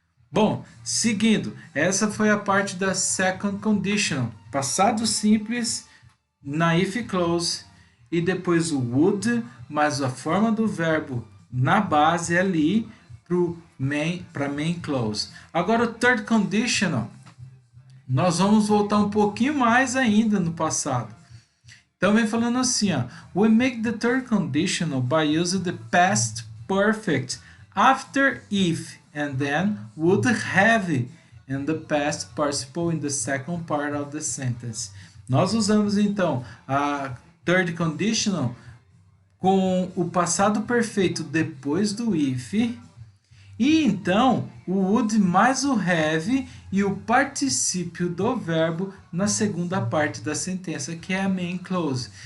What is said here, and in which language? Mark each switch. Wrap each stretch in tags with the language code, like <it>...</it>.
<pt>Bom, seguindo, essa foi a parte da second conditional, passado simples na if clause e depois o would, mais a forma do verbo na base ali para main clause. Agora o third conditional, nós vamos voltar um pouquinho mais ainda no passado. Então vem falando assim, ó,</pt> <en>we make the third conditional by using the past perfect after if and then would have in the past participle in the second part of the sentence.</en> <pt>Nós usamos então a third conditional com o passado perfeito depois do if e então o would mais o have e o particípio do verbo na segunda parte da sentença, que é a main clause.</pt>